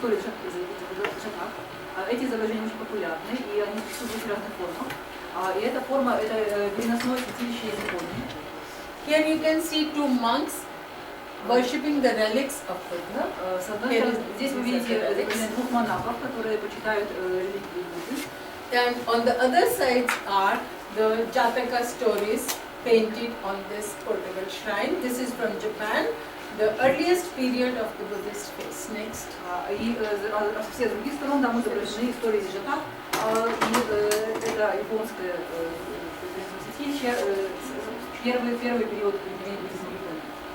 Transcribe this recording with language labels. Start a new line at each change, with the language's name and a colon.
Russian: истории Джатак. Эти изображения очень популярны, и они присутствуют в разных формах. И эта форма – это переносное святилище из Японии.
English: Here you can see two monks worshipping the relics of Buddha.
Russian: С одной стороны, здесь вы видите изображение двух монахов, которые почитают реликвии Будды.
English: And on the other sides are the Jataka stories painted on this portable shrine. This is from Japan, the earliest period of the Buddhist faith. Next.
Russian: И со всех других сторон там изображены истории из Джатак, и это японское святилище, первый период буддизма в Японии.